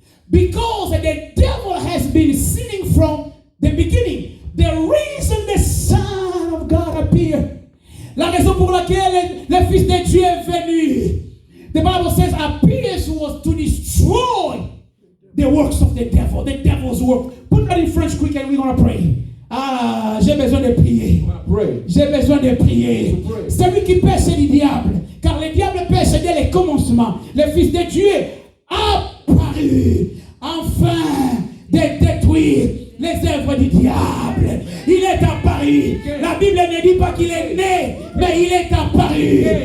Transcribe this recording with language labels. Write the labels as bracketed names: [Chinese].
[English] Because the devil has been sinning from the beginning. The reason the Son of God appeared. [French] La raison pour laquelle le Fils de Dieu est venu. [English] The Bible says appears was to destroy the works of the devil. The devil's work. Put that in French quick and we're going to pray. [French] Ah, j'ai besoin de prier. J'ai besoin de prier. Celui qui pêche, c'est le diable. Car le diable pêche dès le commencement. Le Fils de Dieu a apparu afin de détruire les œuvres du diable. Il est apparu. La Bible ne dit pas qu'il est né, mais il est apparu.